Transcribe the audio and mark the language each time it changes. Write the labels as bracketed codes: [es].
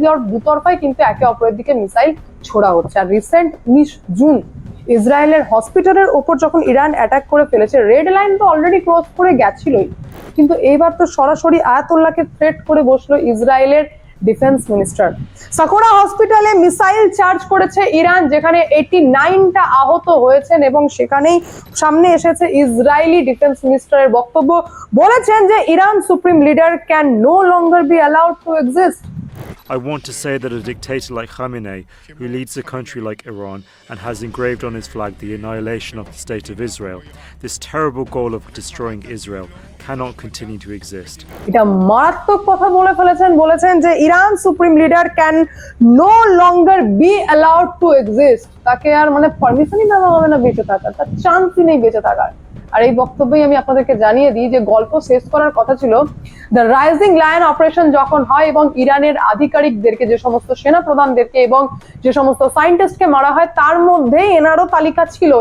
[bn] দুতরফায় কিন্তু একে অপরের দিকে মিসাইল ছোড়া হচ্ছে। আর রিসেন্ট 19 জুন ইসরায়েলের হসপিটালের ওপর যখন ইরান অ্যাটাক করে ফেলেছে, রেড লাইন তো অলরেডি ক্রস করে গেছিলই, কিন্তু এইবার তো সরাসরি আয়াতুল্লাহকে থ্রেট করে বসলো ইসরায়েলের ডিফেন্স মিনিস্টার। সাকোরা হসপিটালে মিসাইল চার্জ করেছে ইরান, যেখানে 89টা আহত হয়েছেন, এবং সেখানেই সামনে এসেছে ইসরায়েলি ডিফেন্স মিনিস্টারের বক্তব্য। বলেছেন যে [en] Iran supreme leader can no longer be allowed to exist. I want to say that a dictator like Khamenei, who leads a country like Iran and has engraved on his flag the annihilation of the state of Israel, this terrible goal of destroying Israel, cannot continue to exist. [bn] এটা মারাত্মক কথা বলে ফেলেছেন। বলেছেন যে [en] Iran supreme leader can no longer be allowed to exist. [bn] তাকে আর পারমিশনই দেওয়া হবে না বেঁচে থাকার, তার চান্সই নেই বেঁচে থাকার। আর এই বক্তব্যই আমি আপনাদেরকে জানিয়ে দিই যে গল্প শেষ করার কথা ছিল দ্য রাইজিং লায়ন অপারেশন যখন হয়, এবং ইরানের আধিকারিকদেরকে, যে সমস্ত সেনা প্রধানদেরকে এবং যে সমস্ত সায়েন্টিস্টকে মারা হয়, তার মধ্যেই এনারও তালিকা ছিল।